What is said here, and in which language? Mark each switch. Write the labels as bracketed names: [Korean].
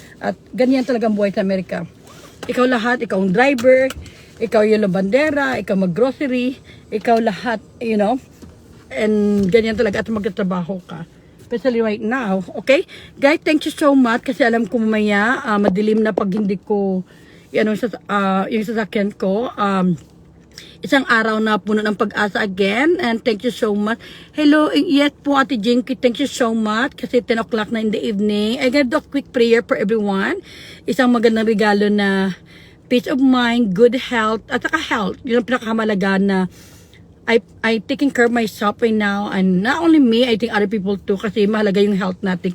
[Filipino] At ganyan talaga ang buhay sa Amerika. Ikaw lahat, ikaw ang driver, ikaw yung labandera, ikaw mag-grocery, ikaw lahat, [English] you know. [Filipino] And ganyan talaga at magtatrabaho ka. [English] Especially right now, okay? Guys, thank you so much [Filipino] kasi alam ko mamaya, madilim na pag hindi ko, yung sasakyan ko. Isang araw na puno ng pag-asa [English] again. And thank you so much. Hello, yes po Ate Jinky. Thank you so much. Kasi 10 o'clock na in the evening. I got a quick prayer for everyone. [Filipino] Isang magandang regalo na [English] peace of mind, good health, [Filipino] at saka health. Yun ang pinakamalaga na [English] I taking care of myself right now. And not only me, I think other people too. [Filipino] Kasi mahalaga yung health natin.